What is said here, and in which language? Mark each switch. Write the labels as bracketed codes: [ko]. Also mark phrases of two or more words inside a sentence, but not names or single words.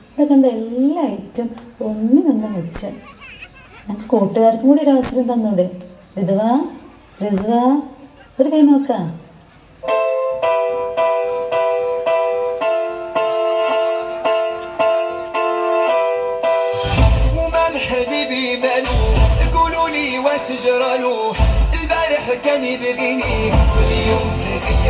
[ml] കണ്ട എല്ലാ ഐറ്റം ഒന്നിനൊന്നും വെച്ച് ഞങ്ങൾക്ക് കൂട്ടുകാർക്കും കൂടി ഒരു അവസരം തന്നൂടെ? റിസ്വ ഒരു കൈ നോക്കാം. [ar] حبيبي مالو قولوا لي واش جرالو البارح كان يبغيني واليوم تغير